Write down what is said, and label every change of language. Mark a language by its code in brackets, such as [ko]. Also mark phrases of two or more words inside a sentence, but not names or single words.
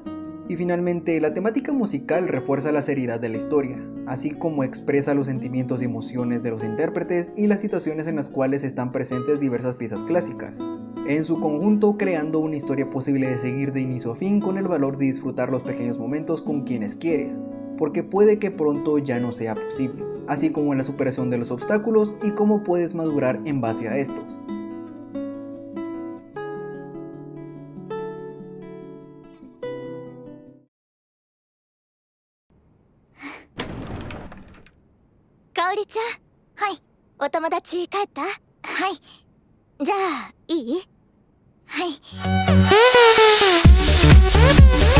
[es] Y finalmente, la temática musical refuerza la seriedad de la historia, así como expresa los sentimientos y emociones de los intérpretes y las situaciones en las cuales están presentes diversas piezas clásicas, en su conjunto creando una historia posible de seguir de inicio a fin con el valor de disfrutar los pequeños momentos con quienes quieres, porque puede que pronto ya no sea posible, así como en la superación de los obstáculos y cómo puedes madurar en base a estos. [ja] Kaori ちゃん、はい。お友達帰った？はい。じゃあ、いい？はい。